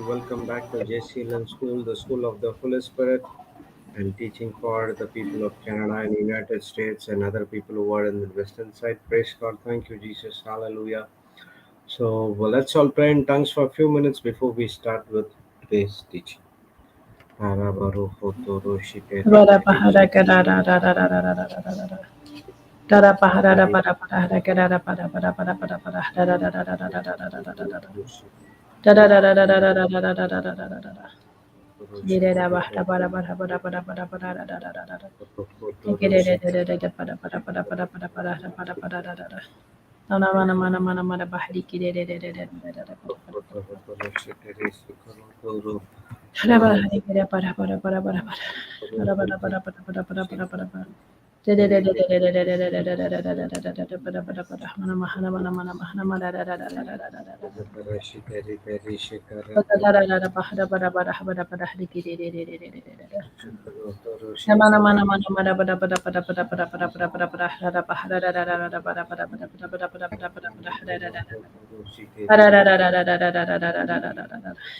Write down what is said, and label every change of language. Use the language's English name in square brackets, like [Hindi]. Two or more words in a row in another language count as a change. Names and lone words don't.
[English] Welcome back to JCILM School, the School of the Holy Spirit, and teaching for the people of Canada and United States and other people who are in the western side. Praise God. Thank you, Jesus. Hallelujah. So, well, let's all pray in tongues for a few minutes before we start with today's teaching. Para para Dara para para para para para para para para para Dira para para para para para para para Nana mana mana mana mana bahdi kire para para para para para para Mana mana mana mana pada pada pada pada pada pada pada pada pada hada pada hada hada hada pada pada pada pada pada pada pada pada pada hada hada hada hada hada hada hada hada